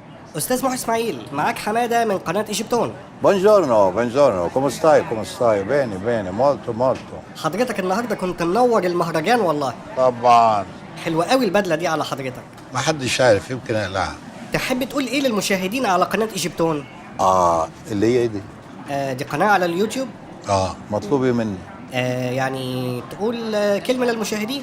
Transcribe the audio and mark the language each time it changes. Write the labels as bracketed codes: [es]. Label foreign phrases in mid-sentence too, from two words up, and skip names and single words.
[ar] استاذ محي اسماعيل، معاك حماده من قناه ايجيبتون. [it] Buongiorno, buongiorno, come stai? Come stai? Bene, bene, molto, molto. [ar] حضرتك النهارده كنت منور المهرجان والله. طبعا. حلوه قوي البدله دي على حضرتك. ما حدش عارف، يمكن اقلعها. تحب تقول ايه للمشاهدين على قناه ايجيبتون؟ اللي هي ايه دي؟ دي قناه على اليوتيوب. مطلوب ايه مني؟ يعني تقول كلمه للمشاهدين.